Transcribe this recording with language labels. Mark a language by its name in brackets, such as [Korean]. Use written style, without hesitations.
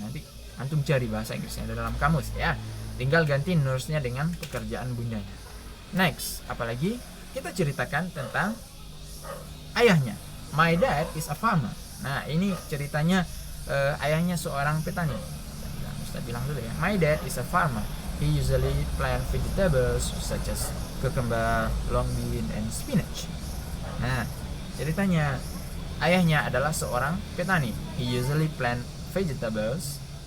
[Indonesian] Nanti antum cari bahasa Inggrisnya ada dalam kamus ya. Tinggal ganti nurse-nya dengan pekerjaan bundanya. Next, apalagi kita ceritakan tentang ayahnya. [English] My dad is a farmer. [Indonesian] Nah, ini ceritanya ayahnya seorang petani. Ustaz bilang dulu ya. [English] My dad is a farmer. He usually plant vegetables such as cucumber, long bean, and spinach. [Indonesian] Nah, ceritanya ayahnya adalah seorang petani. [English] He usually plant vegetables.